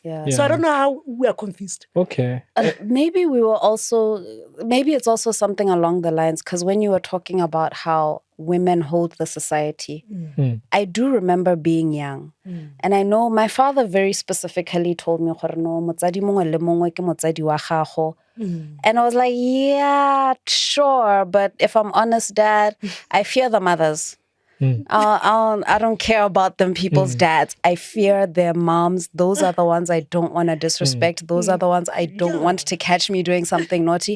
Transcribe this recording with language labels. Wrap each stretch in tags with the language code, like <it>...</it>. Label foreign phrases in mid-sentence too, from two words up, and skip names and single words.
<en>So I don't know how we are confused. Okay. Maybe it's also something along the lines, because when you were talking about how women hold the society, I do remember being young. And I know my father very specifically told me,</en> <tn>"Motsadi mongwe le mongwe ke motsadi wa gago."</tn> <en>And I was like, yeah, sure. But if I'm honest, Dad, I fear the mothers. I don't care about them people's dads. I fear their moms. Those are the ones I don't want to disrespect. Those are the ones I don't want to catch me doing something naughty.</en>